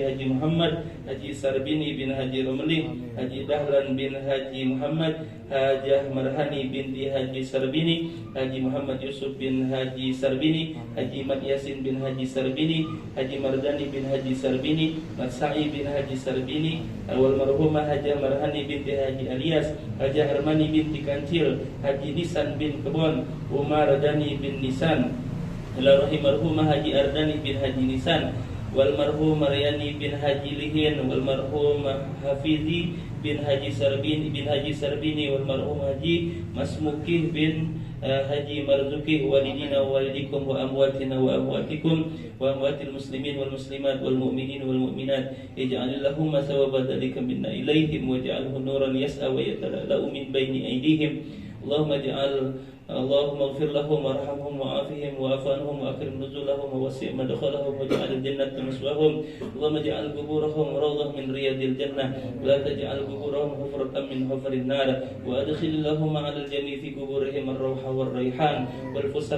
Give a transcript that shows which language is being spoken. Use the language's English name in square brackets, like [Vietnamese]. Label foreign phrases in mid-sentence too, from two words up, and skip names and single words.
[Arabic] Haji Muhammad Haji Sarbini bin Haji Romli Haji Dahlan bin Haji Muhammad Hajah Marhani binti Haji Sarbini Haji Muhammad Yusuf bin Haji Sarbini Haji Mat Yasin bin Haji Sarbini Haji Mardani bin Haji Sarbini Mat Sa'i bin Haji Sarbini wal marhumah Hajah Marhani binti Haji Alias Hajah Armani binti Kancil Haji Nisan bin Kebon Umar Dani bin Nisan إلى رحم مرحومة Haji Ardani bin Haji Nisan wal marhum Maryani bin Haji Lihin wal marhum Hafizi bin Haji Sarbini wal marhum Haji Masmukih bin Haji Marzuki والدينا والديكم وأمواتنا وأمواتكم وأموات المسلمين والمسلمات والمؤمنين والمؤمنات اجعل اللهم ثواب ذلك منا إليهم واجعله نورا يسعى ويتلألأ من بين أيديهم اللهم اغفر لهم وارحمهم وعافهم واعف عنهم واكرم نزلهم ووسع مدخلهم واجعل الجنة مثواهم اللهم اجعل قبورهم روضة من رياض الجنة ولا تجعل قبورهم حفرة من حفر النار وادخل اللهم على الجميع في قبورهم الروح والريحان والفسحة